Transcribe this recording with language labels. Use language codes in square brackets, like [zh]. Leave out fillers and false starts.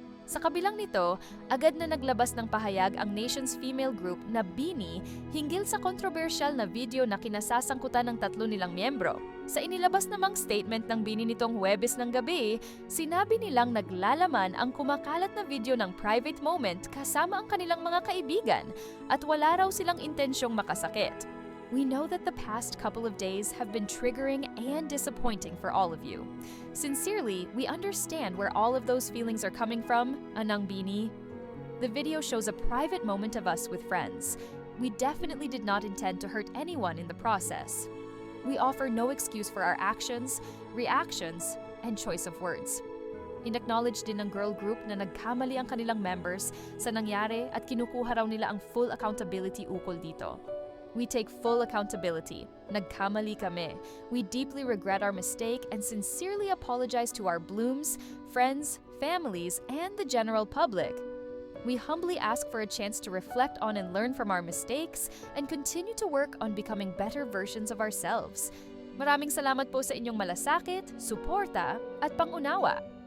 [tl] Sa kabilang nito, agad na naglabas ng pahayag ang Nation's female group na BINI hinggil sa kontrobersyal na video na kinasasangkutan ng tatlo nilang miyembro. Sa inilabas namang statement ng BINI nitong Huwebes ng gabi, sinabi nilang naglalaman ang kumakalat na video ng private moment kasama ang kanilang mga kaibigan at wala raw silang intensyong makasakit. [en] We know that the past couple of days have been triggering and disappointing for all of you. Sincerely, we understand where all of those feelings are coming from, Anang BINI. The video shows a private moment of us with friends. We definitely did not intend to hurt anyone in the process. We offer no excuse for our actions, reactions, and choice of words. [tl] In-acknowledge din ng girl group na nagkamali ang kanilang members sa nangyari at kinukuha raw nila ang [en] full accountability [tl] ukol dito. [en] We take full accountability. [tl] Nagkamali kami. [en] We deeply regret our mistake and sincerely apologize to our blooms, friends, families, and the general public. We humbly ask for a chance to reflect on and learn from our mistakes and continue to work on becoming better versions of ourselves. [tl] Maraming salamat po sa inyong malasakit, suporta, at pangunawa.